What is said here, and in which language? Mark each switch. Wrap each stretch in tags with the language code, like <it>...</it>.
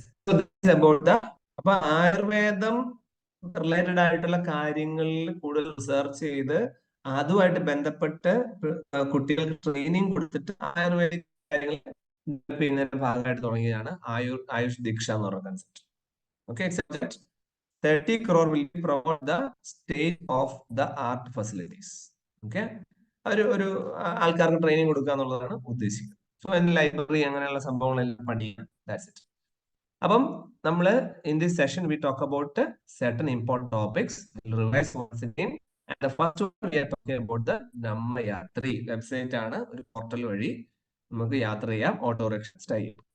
<en>So this is about the</en> <ml>അപ്പൊ ആയുർവേദം related ആയിട്ടുള്ള കാര്യങ്ങളിൽ കൂടുതൽ റിസർച്ച് ചെയ്ത് അതുമായിട്ട് ബന്ധപ്പെട്ട് കുട്ടികൾക്ക് ട്രെയിനിങ് കൊടുത്തിട്ട് ആയുർവേദിക് കാര്യങ്ങൾ ചെയ്യുന്നതിന്റെ ഭാഗമായിട്ട് തുടങ്ങിയതാണ് ആയുഷ് ദീക്ഷ എന്ന് പറയുന്ന concept.</ml> <en>Okay, 30 crore will promote the state of the art facilities.</en> <ml>Okay, ഒരു ആൾക്കാർക്ക് ട്രെയിനിങ് കൊടുക്കുക എന്നുള്ളതാണ് ഉദ്ദേശിക്കുന്നത്.</ml> <en>so</en> <ml>ലൈബ്രറി അങ്ങനെയുള്ള സംഭവങ്ങളെല്ലാം പഠിക്കാം.</ml> <en>That's it.</en> <ml>അപ്പം നമ്മള്</ml> <en>In this session we talk about certain important topics. We'll revise once again. And the first one we are talking about the നമ്മയാത്രി website ആണ്.</en> <ml>ഒരു പോർട്ടൽ വഴി നമുക്ക് യാത്ര ചെയ്യാം, ഓട്ടോറിക്ഷ സ്റ്റൈൽ.</ml>